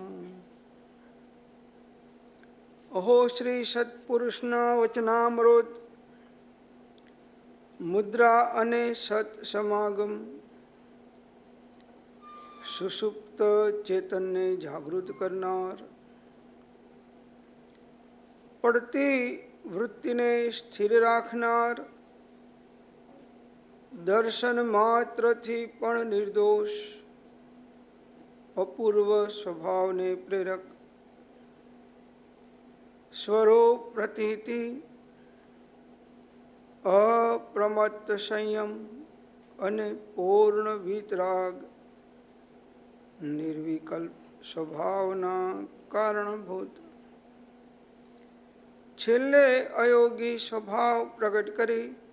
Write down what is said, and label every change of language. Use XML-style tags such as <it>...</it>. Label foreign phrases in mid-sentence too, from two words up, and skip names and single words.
<gu>અહો શ્રી સત્પુરુષના વચનામૃત મુદ્રા અને સત સમાગમ સુષુપ્ત ચેતનને જાગૃત કરનાર, પડતી વૃત્તિને સ્થિર રાખનાર, દર્શન માત્રથી પણ નિર્દોષ અપૂર્વ સ્વભાવને પ્રેરક, સ્વરૂપ પ્રતીતિ અપ્રમત્ત સંયમ અને પૂર્ણ વિતરાગ, નિર્વિકલ્પ સ્વભાવના કારણભૂત, છેલ્લે અયોગી સ્વભાવ પ્રગટ કરી</gu>